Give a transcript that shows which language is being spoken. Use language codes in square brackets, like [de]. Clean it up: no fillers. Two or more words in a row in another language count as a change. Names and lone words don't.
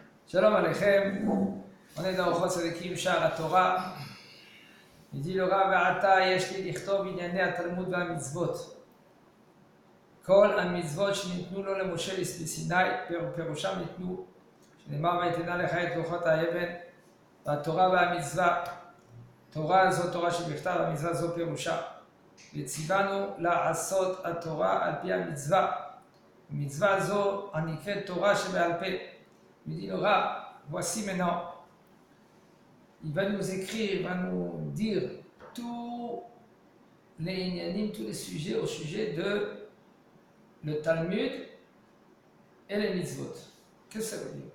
[he] שלום עליכם, [fr] on est dans Orchot Tzadikim, Sha'ar HaTorah. Il dit le Rav [he] עתה יש לי לכתוב ענייני התלמוד והמצוות. כל המצוות שניתנו לו למשה בסיני, פירושם ניתנו, שנאמר ויתנה לך את לוחות האבן, והתורה והמצווה. תורה זו תורה שבכתב, המצווה זו פירושה. וציוונו לעשות התורה על פי המצווה. מצווה זו הנקראת תורה שבעל פה. [fr] Il dit le Rav, voici maintenant, il va nous écrire, il va nous dire tous les inyanim, tous les sujets au sujet de le Talmud et les mitzvot. Qu'est-ce que ça veut dire?